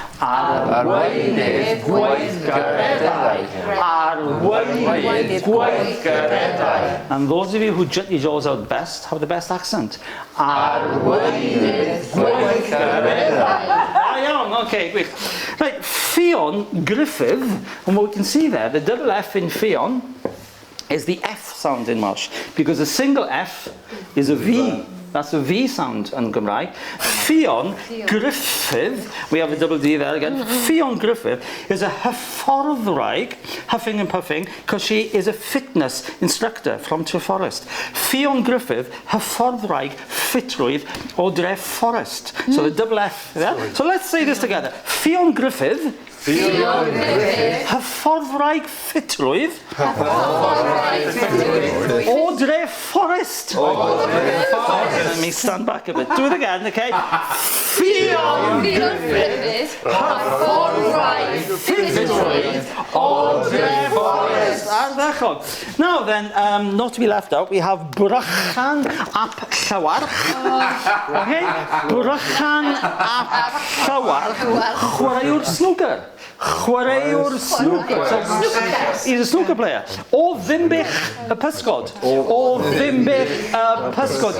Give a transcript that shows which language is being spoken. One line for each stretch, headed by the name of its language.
Welsh: Arweinydd gweithgareddau. Arweinydd gweithgareddau.
English: And those of you who jut your jaws out best have the best accent.
Welsh: Arweinydd gweithgareddau.
English: Okay, quick. Right, Ffion Griffith, and what we can see there, the double F in Ffion is the F sound in Welsh, because a single F is a V. That's a V sound in Cymraeg. Ffion Griffith, we have a double D there again. Ffion Griffith is a hyfforddwraig, huffing and puffing, because she is a fitness instructor from Treforest.
Welsh: Ffion Griffith, hyfforddwraig, ffitrwydd o Dref Forest.
English: So the double F there. So let's say this together.
Welsh: Ffion Griffith, hyfforddwraig ffitrwydd o Dref Forest.
English: Let me stand back a bit. Do it again, okay?
Welsh: Ffion Griffith, hyfforddwraig ffitrwydd o Dref Forest.
English: Now then, not to be left out, we have Brychan ap Llawarch. Okay?
Welsh: Brychan ap Llawarch, chwaraewr snooker. Chwaraewr snooker.
English: So, he's a snooker player.
Welsh: O Ddimbych y Pysgod. O Ddimbych y Pysgod.